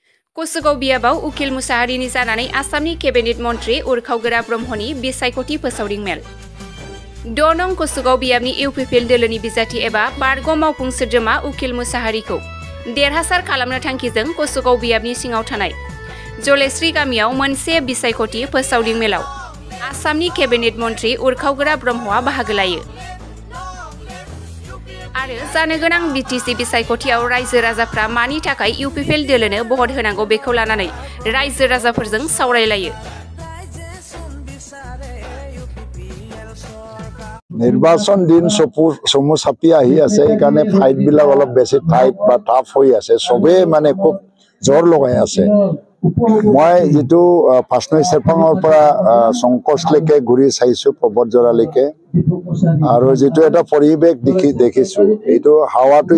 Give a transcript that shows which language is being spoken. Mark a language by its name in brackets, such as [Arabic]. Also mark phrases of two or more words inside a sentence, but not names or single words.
[Bodo] कसुगाव बियाबाव उकिल मुसाहारिनि जानानै आसामनि केबिनेट मन्त्री उरखावगोरा ब्रह्मनि बिसायख'थि फोसावदिं मेल 6 नं कसुगाव बियाबनि इउपिपिएल दोलोनि बिजाथि एबा बारग' मावफुं सोद्रोमा उकिल मुसाहारिखौ देरहासार खालामनो थांखिजों कसुगाव बियाबनि सिङाव थानाय जलेस्रि गामियाव मोनसे बिसायख'थि फोसावदिं मेलाव आसामनि केबिनेट मन्त्री उरखावगोरा ब्रह्मआ बाहागो लायो आरो जानो गोनां बिटिसि बिसायख'थियाव रायजो राजाफ्रा मानि थाखाय इउपिपिएल दोलोनो भट होनांगौ बेखौ लानानै रायजो राजाफोरजों सावरायलायो। [Assamese] নির্বাচন দিন চমু চাপি আহি আছে এইকাৰণে ফাইট বিলাক অলপ বেছি টাইট বা টাফ হৈ আছে সবে মানে খুব জোৰ লগাই আছে মই যেটো ফাৰ্ষ্টনৈ চেৰপাঙৰ পৰা সংকোচলৈকে ঘূৰি চাইছো প্ৰবৰজৰালৈকে আৰু যেটো এটা পৰিৱেশ দেখিছো এইটো হাৱাটো